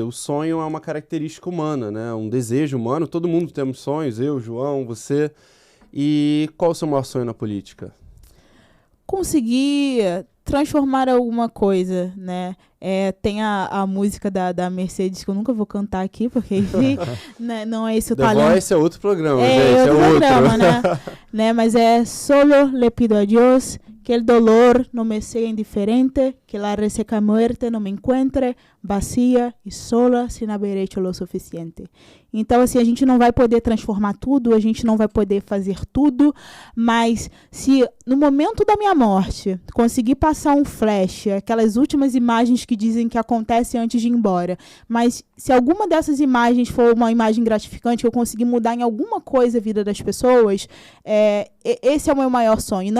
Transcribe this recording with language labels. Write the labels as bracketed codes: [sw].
[pt] O sonho é uma característica humana, né? Um desejo humano, todo mundo temos sonhos, eu, João, você. E qual o seu maior sonho na política? Conseguir transformar alguma coisa, né? Tem a música da Mercedes, que eu nunca vou cantar aqui, porque enfim, né, não é esse o talento. The Voice é outro programa, gente. É outro programa, né? [es] Mas solo le pido a Dios que el dolor no me sea indiferente, que la reseca muerte no me encuentre vacía e sola sin haber hecho lo suficiente. [pt] Então, assim, a gente não vai poder transformar tudo, a gente não vai poder fazer tudo, mas se no momento da minha morte conseguir passar um flash, aquelas últimas imagens que dizem que acontecem antes de ir embora, mas se alguma dessas imagens for uma imagem gratificante, que eu conseguir mudar em alguma coisa a vida das pessoas, esse é o meu maior sonho.